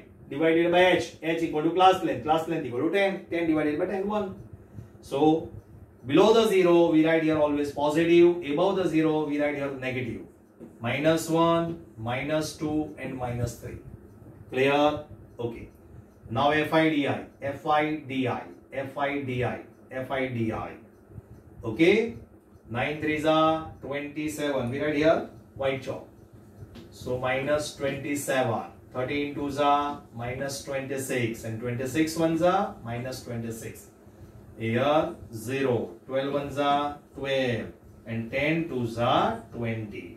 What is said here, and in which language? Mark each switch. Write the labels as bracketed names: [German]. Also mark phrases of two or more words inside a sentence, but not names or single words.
[English] Divided by h. H equal to class length. Class length equal to 10. 10 divided by 10, 1. So, below the 0, we write here always positive. Above the 0, we write here negative. Minus 1, minus 2 and minus 3. Clear? Okay. Now FIDI. FIDI. FIDI. FIDI. Okay. 9 3s are 27. We write here white chalk. So, minus 27. 13 2s are minus 26 and 26 1s are minus 26. Here 0, 12 1s are 12 and 10 2s are 20.